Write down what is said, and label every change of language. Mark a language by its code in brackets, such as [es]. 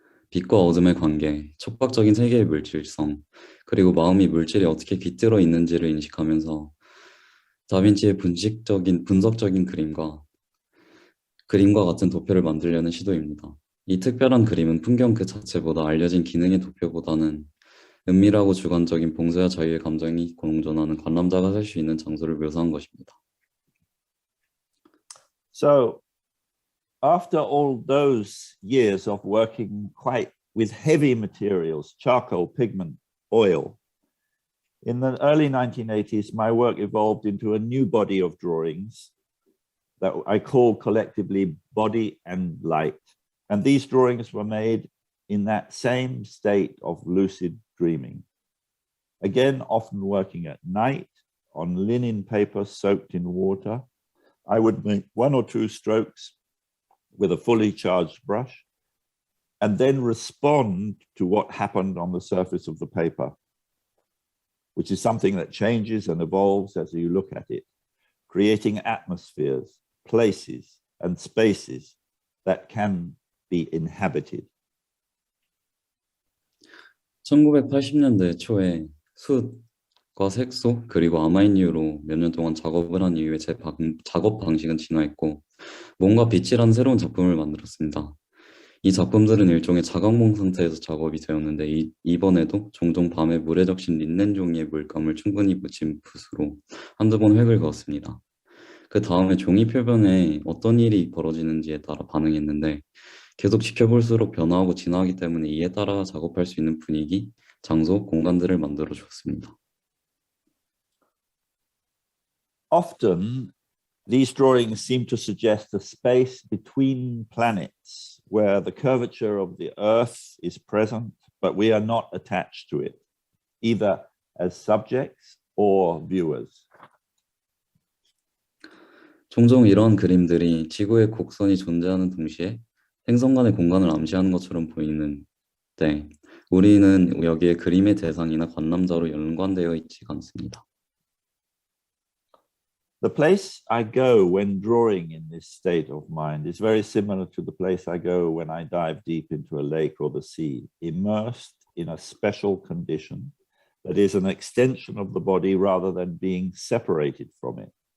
[ko] 빛과 어둠의 관계, 촉박적인 세계의 물질성, 그리고 마음이 물질에 어떻게 깃들어 있는지를 인식하면서 다빈치의 분석적인 그림과 같은 도표를 만들려는 시도입니다. 이 특별한 그림은 풍경 그 자체보다 알려진 기능의 도표보다는 은밀하고 주관적인 봉쇄와 자유의 감정이 공존하는 관람자가 살 수 있는 장소를 묘사한 것입니다. [en] So after all those years of working quite with heavy materials, charcoal, pigment, oil, in the early 1980s, my work evolved into a new body of drawings that I call collectively Body and Light. And these drawings were made in that same state of lucid dreaming. Again, often working at night on linen paper soaked in water. I would make one or two strokes with a fully charged brush and then respond to what happened on the surface of the paper, which is something that changes and evolves as you look at it, creating atmospheres, places, and spaces that can be inhabited. [ko] 1980년대 초에 숯과 색소 그리고 아마인유로 몇 년 동안 작업을 한 이후에 제 작업 방식은 진화했고 뭔가 빛이라는 새로운 작품을 만들었습니다. 이 작품들은 일종의 자각몽 상태에서 작업이 되었는데 이번에도 종종 밤에 물에 적신 린넨 종이의 물감을 충분히 묻힌 붓으로 한두 번 획을 그었습니다. 그 다음에 종이 표면에 어떤 일이 벌어지는지에 따라 반응했는데 계속 지켜볼수록 변화하고 진화하기 때문에 이에 따라 작업할 수 있는 분위기, 장소, 공간들을 만들어 주었습니다. [en] Often, these drawings seem to suggest a space between planets where the curvature of the Earth is present, but we are not attached to it, either as subjects or viewers. [ko] 종종 이런 그림들이 지구의 곡선이 존재하는 동시에 행성 간의 공간을 암시하는 것처럼 보이는데 우리는 여기에 그림의 대상이나 관람자로 연관되어 있지가 않습니다. [en] The place I go when drawing in this state of mind is very similar to the place I go when I dive deep into a lake or the sea, immersed in a special condition that is an extension of the body rather than being separated from it.